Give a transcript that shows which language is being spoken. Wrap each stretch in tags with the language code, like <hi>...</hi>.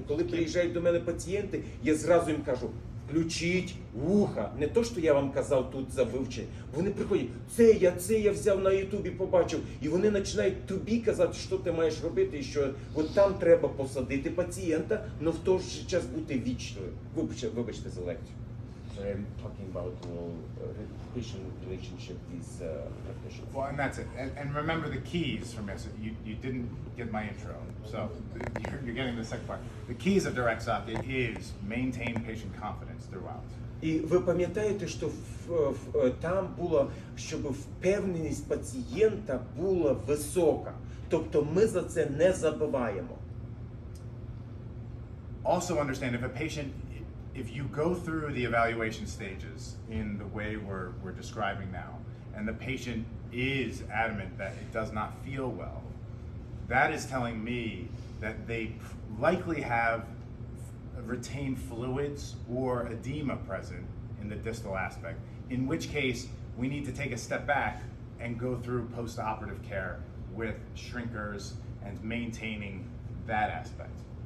<uk>Коли приїжджають до мене пацієнти, я зразу їм кажу, включіть вуха. Не то, що я вам казав тут за вивчення. Вони приходять, це я взяв на Ютубі, побачив. І вони починають тобі казати, що ти маєш робити, і що от там треба посадити пацієнта, але в той же час бути вічною. Вибачте за лекцію.</uk> <en>So I'm talking about patient relationship with practitioners. Well, and that's it. And remember the keys from this. You didn't get my intro, so you're getting the second part. The keys of direct socket is maintain patient confidence throughout.</en> <uk>І ви пам'ятаєте, що там було, щоб впевненість пацієнта була висока. Тобто ми за це не забуваємо.</uk> <en>Also understand if you go through the evaluation stages in the way we're describing now, and the patient is adamant that it does not feel well, that is telling me that they likely have retained fluids or edema present in the distal aspect, in which case we need to take a step back and go through post-operative care with shrinkers and maintaining that aspect.</en>